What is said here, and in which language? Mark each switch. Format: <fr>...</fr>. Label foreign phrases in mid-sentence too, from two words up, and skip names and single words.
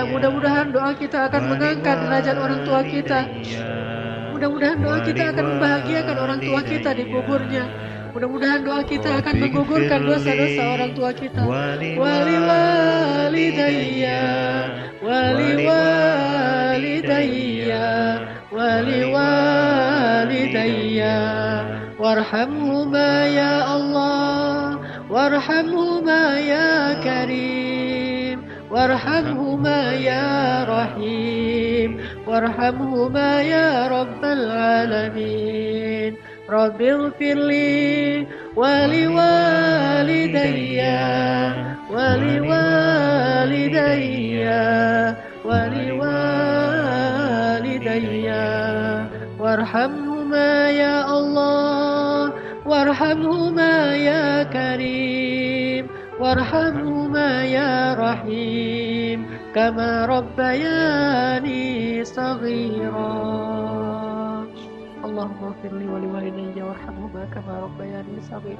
<id>Mudah-mudahan doa kita akan mengangkat derajat orang tua kita. Mudah-mudahan doa kita akan membahagiakan orang tua kita di kuburnya. Mudah-mudahan doa kita akan menggugurkan dosa-dosa orang tua kita.</id> <ar>ولوالديّ ولوالديّ ولوالديّ وارحمهما يا الله. وارحمهما يا كريم. وارحمهما يا رحيم. وارحمهما يا رب العالمين. ربي اغفر لي ولوالديّ ولوالديّ ولوالديّ وارحمهما يا الله. وارحمهما يا كريم. وارحمهما يا رحيم. كما ربياني صغيرا. اللهم اغفر لي ولوالديّ وارحمهما كما ربياني صغيرا.</ar>